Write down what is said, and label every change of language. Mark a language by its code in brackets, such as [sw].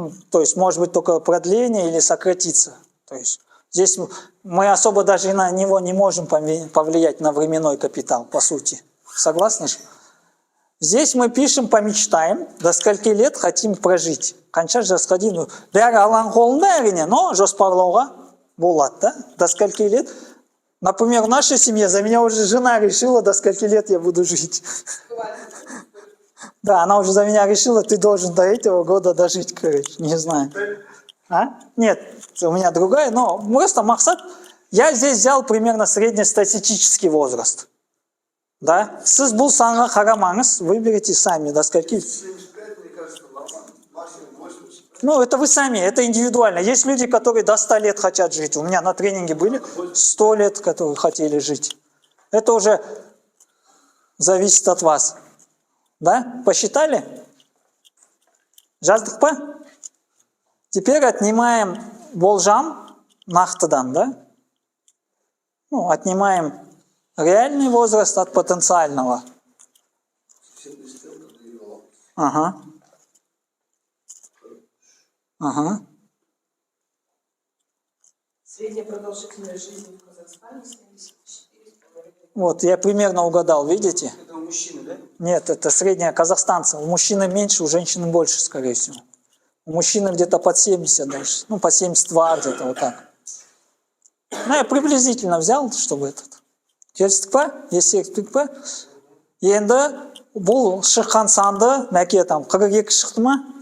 [ru] То есть может быть только продление или сократиться. То есть здесь мы особо даже на него не можем повлиять, на временной капитал, по сути. Согласны же? Здесь мы пишем, помечтаем, до скольки лет хотим прожить. [kk] Қанша жасқа дейін. Бәрі Алланың қолында әрине, но жоспарлауға болады, да? [ru] До скольки лет? Например, в нашей семье за меня уже жена решила, до скольки лет я буду жить. Да, она уже за меня решила, ты должен до этого года дожить, короче, не знаю. А? Нет, у меня другая, но просто Махсат, я здесь взял примерно среднестатистический возраст. Да? [kk] Сіз бұл санға қарамаңыз, [ru] выберите сами, до скольки. 75, мне кажется, нормально. Максимум 80. Ну, это вы сами, это индивидуально. Есть люди, которые до 100 лет хотят жить. У меня на тренинге были 100 лет, которые хотели жить. Это уже зависит от вас. Да? Посчитали? [kk] Жаздық па? [ru] Теперь отнимаем [kk] болжам нақтыдан, [ru] да? Ну, отнимаем реальный возраст от потенциального. Ага. Ага. Средняя продолжительность жизни в Казахстане 74,5. Вот, я примерно угадал, видите? Это у мужчины, да? Нет, это средняя казахстанца. У мужчины меньше, у женщины больше, скорее всего. У мужчины где-то под 70 даже. Ну, по 72 где-то вот так. Ну, я приблизительно взял, чтобы этот. [kk] Келістік па? Естіктік па? Енді бұл шыққан санды, мәке там 42 шықты ма?